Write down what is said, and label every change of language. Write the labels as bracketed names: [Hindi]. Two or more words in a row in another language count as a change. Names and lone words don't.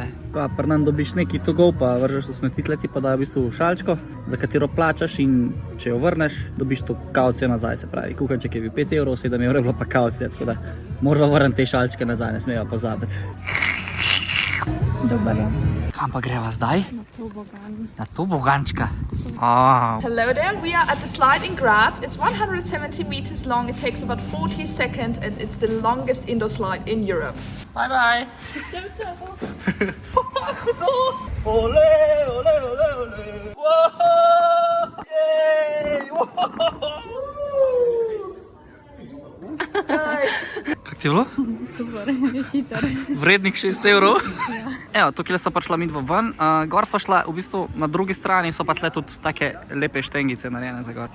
[Slovenian] Pa pri nam dobiš neki togov, pa vržeš v smetitleti, pa dajo v bistvu šalčko, za katero plačaš in če jo vrneš, dobiš to kaucijo nazaj, se pravi. Kuhanček je bil 5 evrov, 7 evrov je bilo pa kaucija, tako da moramo vrniti te šalčke nazaj, ne smeva pozabiti. [Croatian] Dobar dan. [Slovenian] Kam pa greva zdaj? Na tobogan. Na tobogančka. [English] Hello there, we are at the slide in Graz. It's 170 meters long, it takes about 40 seconds and it's the longest indoor slide in Europe. Bye bye! Ole, ole, ole, ole! [Slovenian] Wow! Jej! Kako ti je bilo? Super, hiter. Vrednik 6 evrov? Ja. Evo, tukaj so pa šla midva ven. Gor so šla, v bistvu na drugi strani so pa tle tudi take lepe štengice narejene za gor.